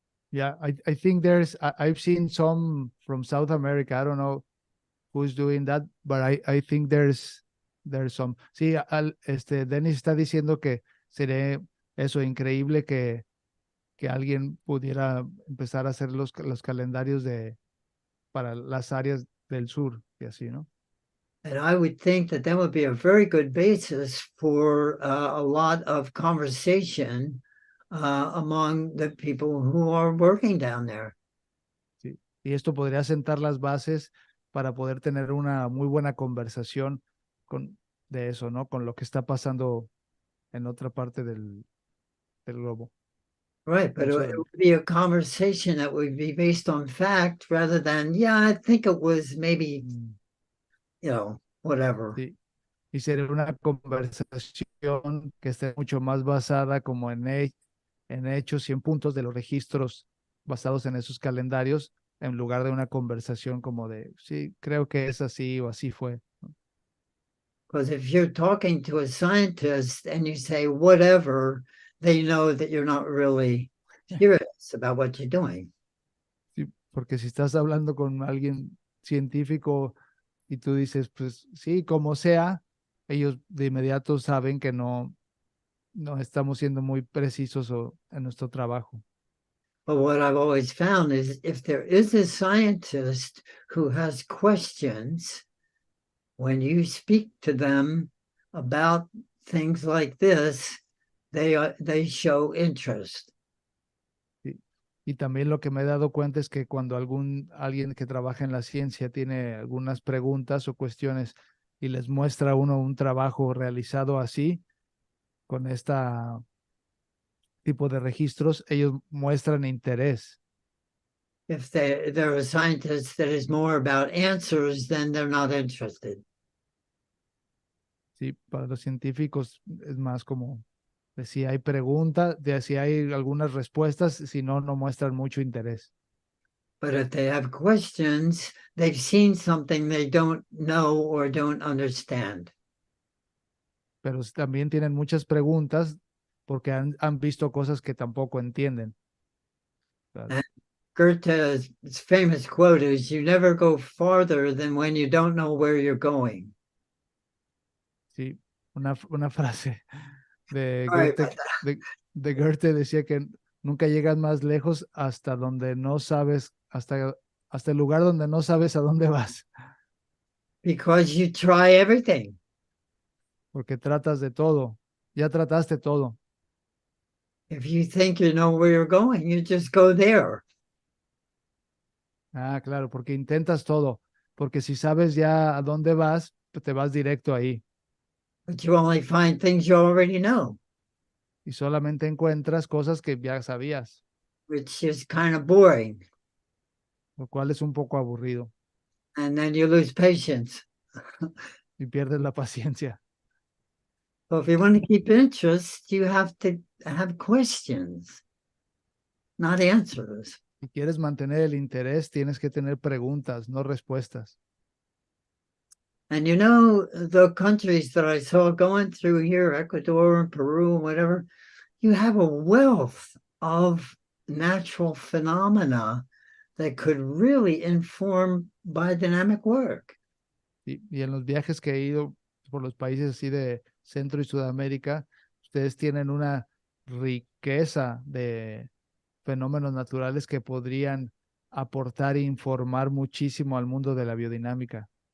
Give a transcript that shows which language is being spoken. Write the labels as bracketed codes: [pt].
[en] Yeah, I think I've seen some from South America. I don't know who's doing that, but I think there's some. [es] Sí, Dennis está diciendo que sería eso increíble que alguien pudiera empezar a hacer los calendarios para las áreas del sur y así, ¿no? [en] And I would think that that would be a very good basis for a lot of conversation among the people who are working down there. [es] Sí. Y esto podría sentar las bases para poder tener una muy buena conversación de eso, ¿no? Con lo que está pasando en otra parte del globo. [en] Right, but [es] mucho [en] it [es] del, [en] would be a conversation that would be based on fact rather than, yeah, I think it was maybe, mm, whatever. [es] sí, y sería una conversación que esté mucho más basada como en hechos y en puntos de los registros basados en esos calendarios, en lugar de una conversación como de, sí, creo que es así o así fue. [en] Because if you're talking to a scientist and you say whatever, they know that you're not really serious about what you're doing. [es] Sí, porque si estás hablando con alguien científico y tú dices, pues sí, como sea, ellos de inmediato saben que no estamos siendo muy precisos en nuestro trabajo. [en] But what I've always found is if there is a scientist who has questions, when you speak to them about things like this, they show interest. [es] Sí. Y también lo que me he dado cuenta es que cuando alguien que trabaja en la ciencia tiene algunas preguntas o cuestiones y les muestra a uno un trabajo realizado así, con este tipo de registros, ellos muestran interés. [en] If they're a scientist that is more about answers, then they're not interested. [es] Sí, para los científicos es más como de si hay preguntas, de si hay algunas respuestas, si no, no muestran mucho interés. [en] But if they have questions, they've seen something they don't know or don't understand. [es] Pero también tienen muchas preguntas porque han visto cosas que tampoco entienden. [en] And Goethe's famous quote is, "You never go farther than when you don't know where you're going." [es] Sí, una frase de [en] Sorry about [es] Goethe, [en] that. [es] de Goethe decía que nunca llegas más lejos hasta donde no sabes, hasta el lugar donde no sabes a dónde vas, [en] Because you try everything. [es] porque tratas de todo, ya trataste todo. [en] If you think you know where you're going, you just go there. [es] Ah, claro, porque intentas todo, porque si sabes ya a dónde vas, pues te vas directo ahí [en] But you only find things you already know, [es] y solamente encuentras cosas que ya sabías, [en] which is kind of boring. [es] lo cual es un poco aburrido [en] And then you lose patience. [es] y pierdes la paciencia. [en] So if you want to keep interest, you have to have questions, not answers. [es] Si quieres mantener el interés, tienes que tener preguntas, no respuestas. [en] And the countries that I saw going through here, Ecuador and Peru and whatever, you have a wealth of natural phenomena that could really inform biodynamic work. [es] Y en los viajes que he ido por los países así de Centro y Sudamérica, ustedes tienen una riqueza de fenómenos naturales que podrían aportar e informar muchísimo al mundo de la biodinámica.